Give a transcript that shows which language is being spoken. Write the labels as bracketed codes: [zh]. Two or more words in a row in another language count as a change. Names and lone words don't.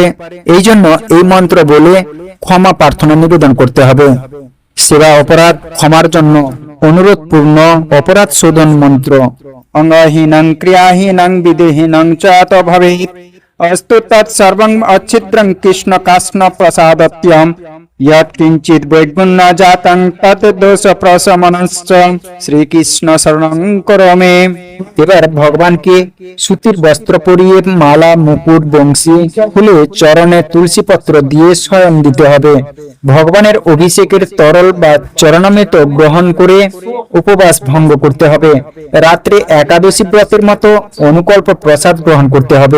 [bn] এই জন্য এই মন্ত্র বলে ক্ষমা প্রার্থনা নিবেদন করতে হবে। সেবা অপরাধ ক্ষমার জন্য অনুরোধপূর্ণ অপরাধ শোধন মন্ত্র, [sa] অঙ্গহীনং ক্রিয়াহীনং বিধিহীনং চ ভবেৎ অস্তু তৎসর্বং অচ্ছিদ্রং কৃষ্ণ কাষ্ণ প্রসাদত্যম यत् किंचित वैगुण्य जातं तत् दोष प्रशमनश्च श्रीकृष्ण शरणं करो मे। [bn] এবার ভগবানকে সুতির বস্ত্র পরিয়ে মালা, মুকুট, বংশী ফুলে চরণে তুলসী পত্র দিয়ে শয়ন দিতে হবে। ভগবানের অভিষেকের তরল বা চরণামৃত গ্রহণ করে উপবাস ভঙ্গ করতে হবে। রাত্রে একাদশী ব্রতের মতো অনুকল্প প্রসাদ গ্রহণ করতে হবে।